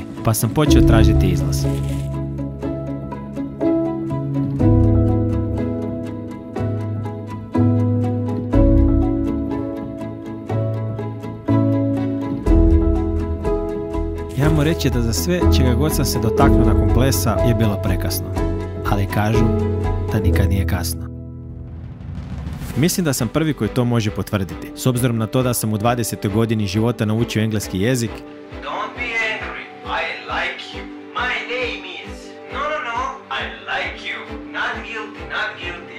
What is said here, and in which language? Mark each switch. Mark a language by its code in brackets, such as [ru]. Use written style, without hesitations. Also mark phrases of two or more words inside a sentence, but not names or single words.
[hr] Pa sam počeo tražiti izlaz. Ajmo reći da za sve čega god sam se dotaknuo nakon plesa je bilo prekasno. Ali kažu da nikad nije kasno. Mislim da sam prvi koji to može potvrditi. S obzirom na to da sam u 20. godini života naučio engleski jezik. [en] Don't be angry. I like you. My name is. No. I like you. Not guilty, not guilty.